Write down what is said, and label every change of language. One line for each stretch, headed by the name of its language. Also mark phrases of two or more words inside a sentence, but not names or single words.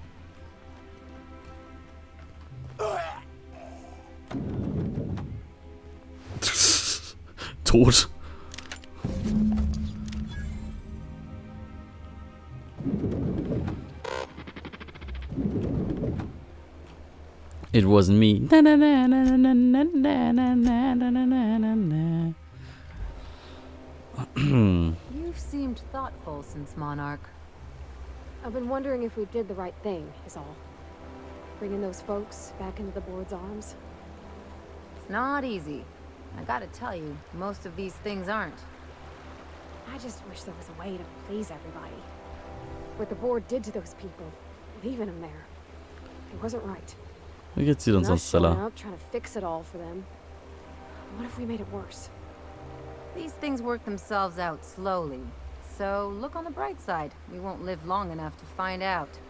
English: Tot. It wasn't me. Na, na, na, na, na, na, na, na, na, na, na, na, na. You've seemed thoughtful since Monarch. I've been wondering if we did the right thing, is all. Bringing those folks back into the board's arms. It's not easy. I gotta tell you, most of these things aren't. I just wish there was a way to please everybody. What the board did to those people, leaving them there, it wasn't right.
German: Wie geht's dir denn sonst, Stella?
English: Up, trying to fix it all for them. What if we made it worse? These things work themselves out slowly. So look on the bright side. We won't live long enough to find out.